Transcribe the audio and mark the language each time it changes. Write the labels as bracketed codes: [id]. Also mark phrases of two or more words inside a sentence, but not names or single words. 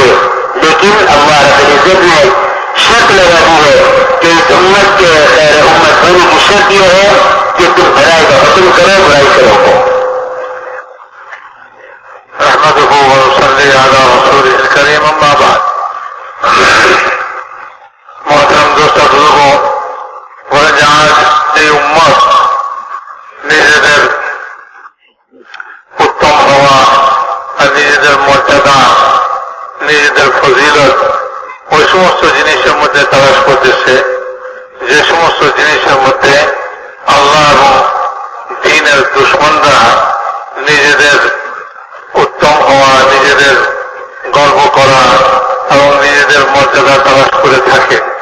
[ur] لیکن اللہ رب العزت نے شرط لگا دی ہے کہ اس امت کے خیر امت ہونے کی شرط یہ ہے کہ تم بھلائی کا حکم کرو، برائی سے روکو۔ [ar] احمدہ ونصلی علی رسولہ الکریم، اما بعد۔ [ur] محترم دوست بزرگوں، [bn] আজ এই উম্মত নিজেদের উত্তম হওয়া আর নিজেদের মর্যাদা, নিজেদের ফজিলত ওই সমস্ত জিনিসের মধ্যে তালাশ করতেছে যে সমস্ত জিনিসের মধ্যে আল্লাহ এবং দ্বীনের দুশমনরা নিজেদের উত্তম হওয়া, নিজেদের গর্ব করা এবং নিজেদের মর্যাদা তালাশ করে থাকে।